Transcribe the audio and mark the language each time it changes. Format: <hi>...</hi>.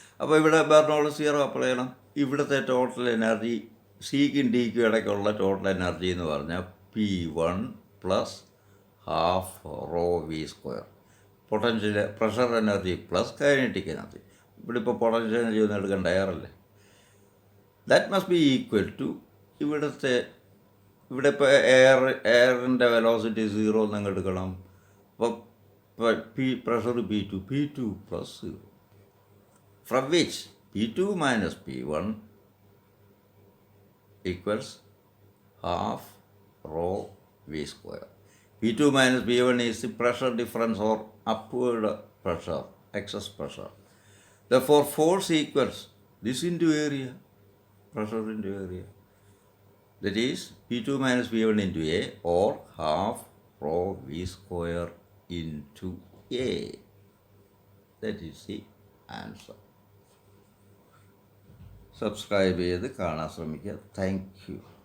<ml>അപ്പോൾ ഇവിടെ Bernoulli's theorem apply ചെയ്യണം. ഇവിടുത്തെ ടോട്ടൽ എനർജി സിക്കും ഡിക്കും ഇടയ്ക്കുള്ള ടോട്ടൽ എനർജി എന്ന് പറഞ്ഞാൽ P1 plus half raw v². Potential pressure energy plus kinetic energy. ഇവിടെ ഇപ്പോൾ പൊട്ടൻഷ്യൽ എനർജി ഒന്നും എടുക്കേണ്ട, എയറല്ലേ.</ml> <en>that must be equal to</en> <ml>ഇവിടെ ഇപ്പോൾ എയറിൻ്റെ വെലോസിറ്റി 0 എന്നങ്ങ് എടുക്കണം.</ml> <en>അപ്പോൾ pressure P2 plus 0, from which P2 minus P1 equals half rho v². P2 minus P1 is the pressure difference or upward pressure, excess pressure. Therefore, force equals this into area, pressure into area. That is P2 minus P1 into A, or half rho v² into A. That is the answer.</en> <ml>Subscribe ചെയ്ത് കാണാൻ ശ്രമിക്കുക. Thank you.</ml>